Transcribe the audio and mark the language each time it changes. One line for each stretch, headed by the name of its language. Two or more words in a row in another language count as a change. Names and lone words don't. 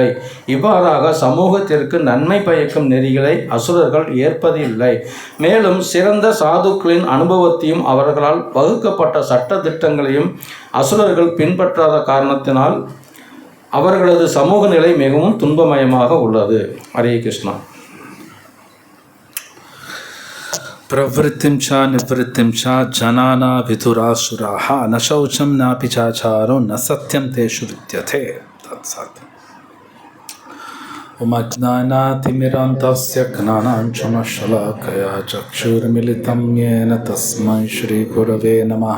Tamil: இவ்வாறாக சமூகத்திற்கு நன்மை பயக்கும் நெறிகளை அசுரர்கள் ஏற்பதில்லை. மேலும் சிறந்த சாதுக்களின் அனுபவத்தையும் அவர்களால் வகுக்கப்பட்ட சட்ட திட்டங்களையும் அசுரர்கள் பின்பற்றாத காரணத்தினால் அவர்களது சமூக நிலை மிகவும் துன்பமயமாக உள்ளது. ஹரே கிருஷ்ணா.
Sanskrit: प्रवृत्तिं च निवृत्तिं च जनाना विधुरासुराः न शौचं नापि चाचारो न सत्यं तेषु विद्यते. तत्सत्. अज्ञानातिमिरान्तस्य ज्ञानाञ्जनशलाकया चक्षुर्मिलितं येन तस्मै श्रीगुरवे नमः.